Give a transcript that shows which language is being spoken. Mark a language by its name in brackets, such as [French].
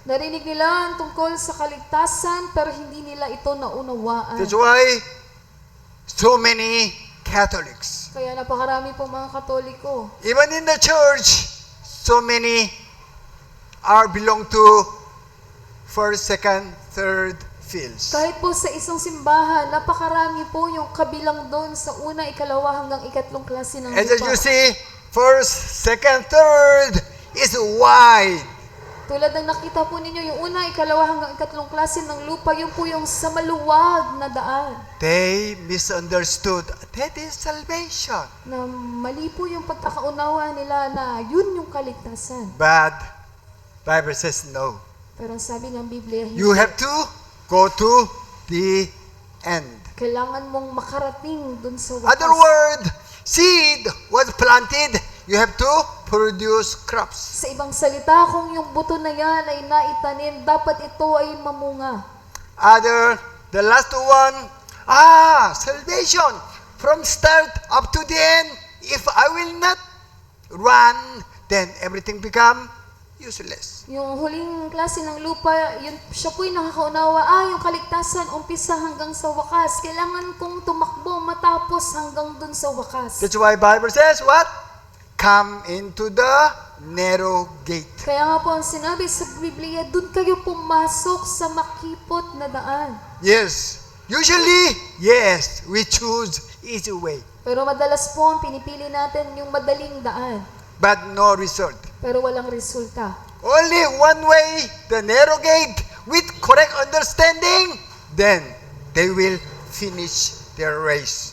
[Filipino] Narinig nila ang tungkol sa kaligtasan, pero hindi nila ito naunawaan. [English] That's why so many Catholics, [Filipino] Kaya napakarami po mga Katoliko. [English] even in the church, so many are belong to first, second, third fields. [Filipino] Kahit po sa isang simbahan, napakarami po yung kabilang doon sa una, ikalawa hanggang ikatlong klase ng [English] As you [Filipino] lupa. [English] see, first, second, third is wide. [Filipino] Tulad ng nakita po ninyo, yung una, ikalawa hanggang ikatlong klase ng lupa, yun po yung sa maluwag na daan. [English] They misunderstood that is salvation. [Filipino] Na mali po yung pagkakaunawa nila na yun yung kaligtasan. [English] But Bible says no. [Filipino] Pero ang sabi ng Biblia, hindi. [English] You have to go to the end. [Filipino] Kailangan mong makarating dun sa wakas. [English] Other word, seed was planted, you have to produce crops. [Filipino] Sa ibang salita, kung yung buto na yan ay naitanim, dapat ito ay mamunga. [English] The last one, salvation from start up to the end. If I will not run, then everything become useless. [Filipino] Yung huling klase ng lupa, yun, siya po'y nakakaunawa, yung kaligtasan, umpisa hanggang sa wakas. Kailangan kong tumakbo matapos hanggang dun sa wakas. [English] That's why Bible says what? Come into the narrow gate. [Filipino] Kaya nga po ang sinabi sa Biblia, dun kayo pumasok sa makipot na daan. [English] Yes. Usually, yes, we choose easy way. [Filipino] Pero madalas po ang pinipili natin yung madaling daan. [English] But no result. [Filipino] Pero walang resulta. [English] Only one way, the narrow gate, with correct understanding, then they will finish their race.